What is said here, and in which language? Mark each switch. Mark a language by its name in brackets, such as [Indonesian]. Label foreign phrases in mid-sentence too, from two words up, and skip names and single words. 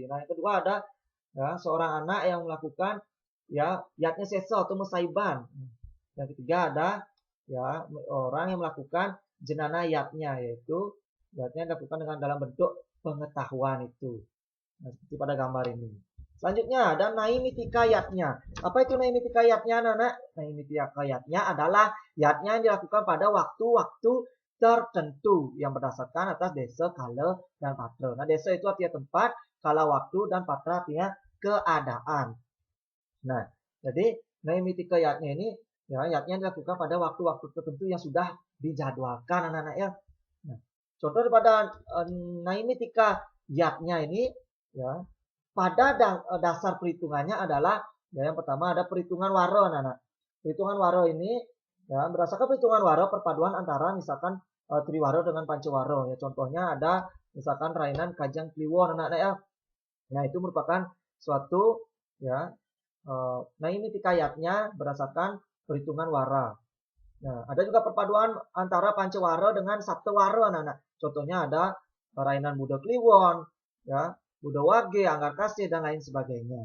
[Indonesian] Nah, yang kedua ada ya, seorang anak yang melakukan ya yatnya sesa atau mesaiban. Yang ketiga ada ya orang yang melakukan jenana yatnya, yaitu yatnya dilakukan dengan dalam bentuk pengetahuan itu. Nah, seperti pada gambar ini. Selanjutnya ada naimitika yatnya. Apa itu naimitika yatnya, anak-anak? Naimitika yatnya adalah yatnya yang dilakukan pada waktu-waktu tertentu yang berdasarkan atas desa, kala, dan patra. Nah, desa itu artinya tempat, kala waktu, dan patra artinya keadaan. Nah, jadi naimitika yatnya ini ya yatnya dilakukan pada waktu-waktu tertentu yang sudah dijadwalkan, anak-anak ya. Nah, contoh daripada naimitika yatnya ini ya pada dasar perhitungannya adalah ya, yang pertama ada perhitungan waro, anak-anak. Perhitungan waro ini ya berdasarkan perhitungan waro perpaduan antara misalkan triwaro dengan pancawaro ya. Contohnya ada misalkan rainan kajang kliwon, anak-anak ya. Nah, itu merupakan suatu ya naimitika yatnya berdasarkan perhitungan wara. Nah, ada juga perpaduan antara pancawara dengan saptawara, anak-anak. Contohnya ada rainan Buddha Kliwon, ya, Buddha Wage, Anggar Kasih, dan lain sebagainya.